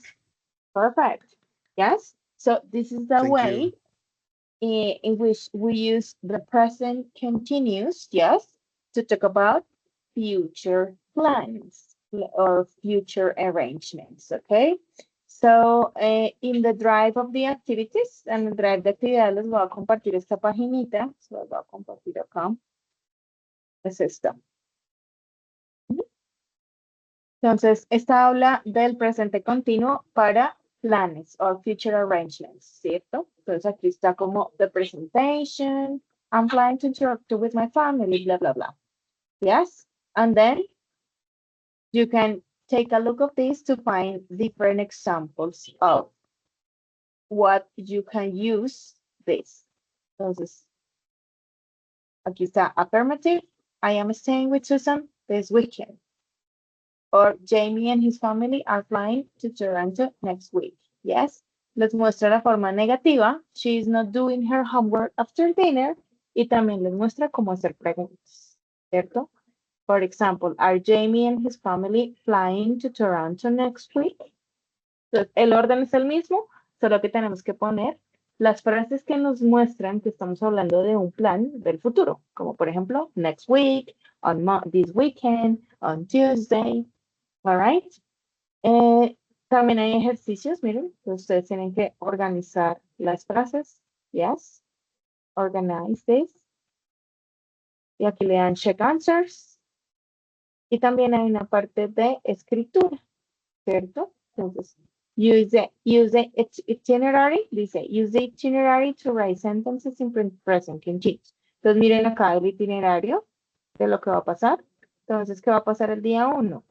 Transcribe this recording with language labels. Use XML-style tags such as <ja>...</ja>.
<en>guys. Perfect. Yes. So this is the Thank you. way in which we use the present continuous, yes, to talk about future plans or future arrangements, okay? So, in the drive of the activities,</en> <es>en el drive de actividades les voy a compartir esta paginita, se las voy a compartir acá, es esta. Entonces, esta habla del presente continuo para planes</es> <en>or future arrangements,</en> <es>¿cierto? Entonces, aquí está como</es> <en>the presentation, I'm planning to interact with my family, blah, blah, blah. Yes? And then you can take a look of this to find different examples of what you can use this.</en> <es>Entonces, aquí está affirmative.</es> <en>I am staying with Susan this weekend. Or Jamie and his family are flying to Toronto next week. Yes.</en> <es>Les muestra la forma negativa.</es> <en>She is not doing her homework after dinner.</en> <es>Y también les muestra cómo hacer preguntas. ¿Cierto?</es> <en>For example, are Jamie and his family flying to Toronto next week?</en> <es>Entonces, el orden es el mismo, solo que tenemos que poner las frases que nos muestran que estamos hablando de un plan del futuro, como por ejemplo,</es> <en>next week, on this weekend, on Tuesday, all right?</en> <es>También hay ejercicios, miren, que ustedes tienen que organizar las frases,</es> <en>yes, organize this,</en> <es>y aquí le dan</es> <en>check answers,</en> <es>y también hay una parte de escritura, ¿cierto?</es> <en>Entonces, use the itinerary, dice, use the itinerary to write sentences in present continuous.</en> <es>Entonces, miren acá el itinerario de lo que va a pasar. Entonces, ¿qué va a pasar el día 1?</es>